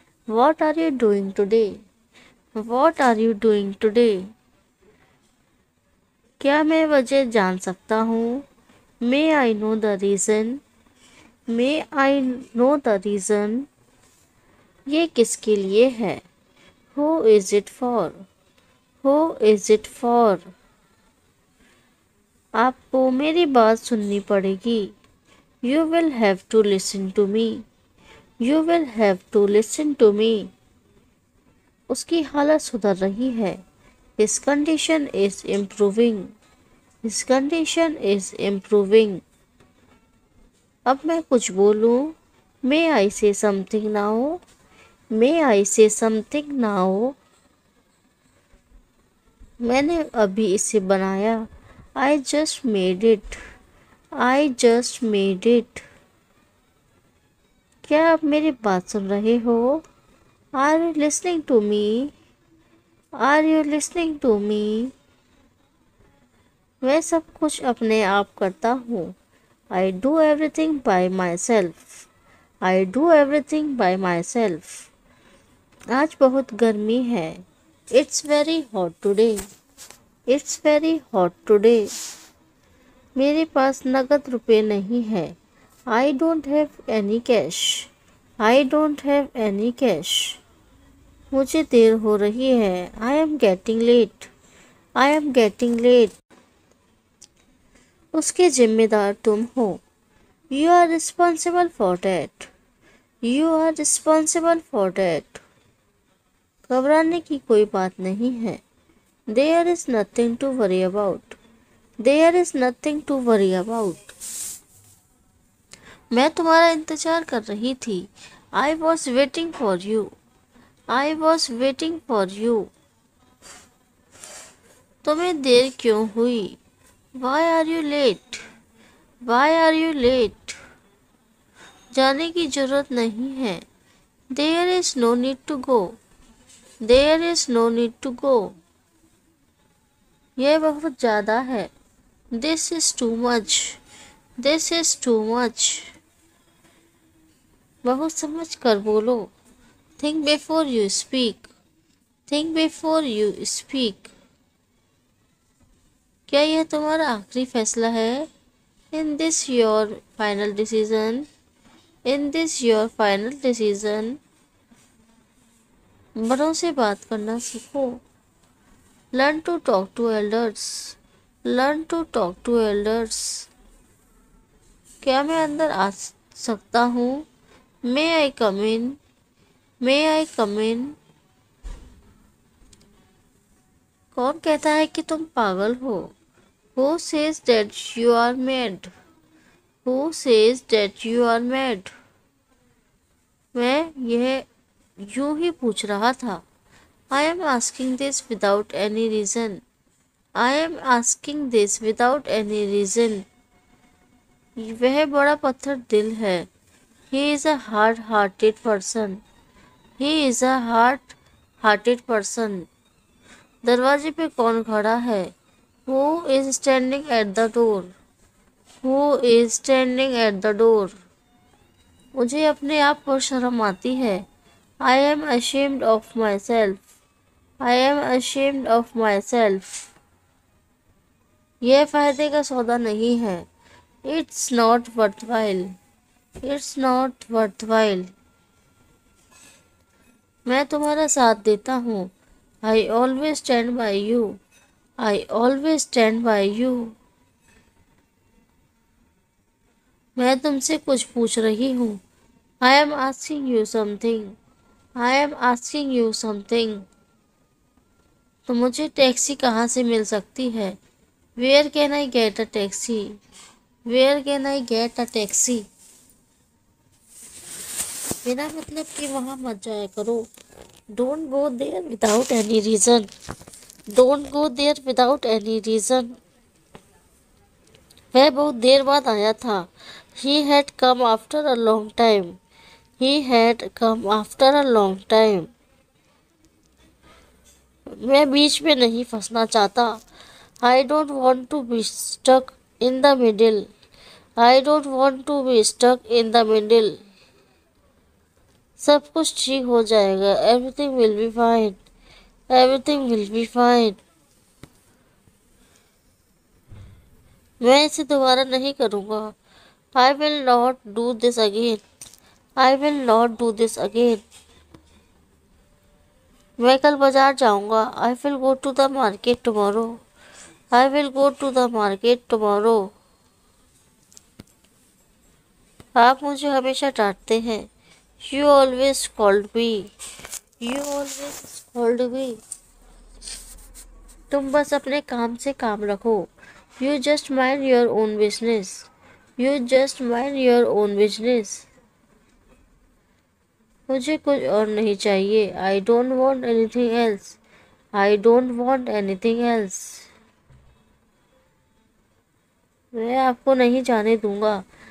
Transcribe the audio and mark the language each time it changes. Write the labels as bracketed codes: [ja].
[en] What are you doing today? What are you doing today? [hi] क्या मैं वजह जान सकता हूँ? [en] May I know the reason? May I know the reason? [hi] ये किसके लिए है? [en] Who is it for? Who is it for? [hi] आपको मेरी बात सुननी पड़ेगी. [en] You will have to listen to me. You will have to listen to me. [hi] उसकी हालत सुधर रही है. [en] His condition is improving. His condition is improving. [hi] अब मैं कुछ बोलूं? [en] May I say something now? May I say something now? [hi] मैंने अभी इसे बनाया. [en] I just made it. I just made it. [hi] क्या आप मेरी बात सुन रहे हो? [en] Are you listening to me? Are you listening to me? [hi] मैं सब कुछ अपने आप करता हूँ. [en] I do everything by myself. I do everything by myself. [hi] आज बहुत गर्मी है. [en] It's very hot today. It's very hot today. [hi] मेरे पास नगद रुपए नहीं है. [en] I don't have any cash. I don't have any cash. [hi] मुझे देर हो रही है. [en] I am getting late. I am getting late. [hi] उसके जिम्मेदार तुम हो. [en] You are responsible for that. You are responsible for that. [hi] घबराने की कोई बात नहीं है. [en] There is nothing to worry about. There is nothing to worry about. [hi] मैं तुम्हारा इंतजार कर रही थी. [en] I was waiting for you. I was waiting for you. [hi] तुम्हें देर क्यों हुई? [en] Why are you late? Why are you late? [hi] जाने की जरूरत नहीं है. [en] There is no need to go. There is no need to go. [hi] यह बहुत ज़्यादा है. [en] This is too much. This is too much. [hi] बहुत समझ कर बोलो. [en] Think before you speak. Think before you speak. [hi] क्या यह तुम्हारा आखिरी फैसला है? [en] In this your final decision. In this your final decision. [hi] बड़ों से बात करना सीखो. [en] Learn to talk to elders. Learn to talk to elders. [hi] क्या मैं अंदर आ सकता हूँ? [en] May I come in? May I come in? [hi] कौन कहता है कि तुम पागल हो? [en] Who says that you are mad? Who says that you are mad? [hi] मैं यह यूं ही पूछ रहा था। [en] I am asking this without any reason. I am asking this without any reason. [hi] वह बड़ा पत्थर दिल है। [en] He is a hard-hearted person. He is a hard-hearted person. [hi] दरवाजे पे कौन खड़ा है? [en] Who is standing at the door? Who is standing at the door? [hi] मुझे अपने आप पर शर्म आती है। [en] I am ashamed of myself. I am ashamed of myself. [hi] यह फायदे का सौदा नहीं है। [en] It's not worthwhile. It's not worthwhile. [hi] मैं तुम्हारा साथ देता हूँ। [en] I always stand by you. I always stand by you. [hi] मैं तुमसे कुछ पूछ रही हूँ। [en] I am asking you something. I am asking you something. [hi] तो मुझे टैक्सी कहाँ से मिल सकती है? [en] Where can I get a taxi? Where can I get a taxi? [hi] बिना मतलब कि वहाँ मत जाया करो। [en] Don't go there without any reason. Don't go there without any reason. [hi] वह बहुत देर बाद आया था। [en] He had come after a long time. He had come after a long time. [hi] मैं बीच में नहीं फंसना चाहता। [en] I don't want to be stuck in the middle. I don't want to be stuck in the middle. [hi] सब कुछ ठीक हो जाएगा। [en] Everything will be fine. Everything will be fine. [hi] मैं इसे दोबारा नहीं करूँगा। [en] I will not do this again. I will not do this again. [hi] मैं कल बाजार जाऊँगा। [en] I will go to the market tomorrow. I will go to the market tomorrow. [hi] आप मुझे हमेशा डांटते हैं। [en] You always scold me. You always scold me. [hi] तुम बस अपने काम से काम रखो। [en] You just mind your own business. You just mind your own business. [hi] मुझे कुछ और नहीं चाहिए। [en] I don't want anything else. I don't want anything else. [hi] मैं आपको नहीं जाने दूंगा।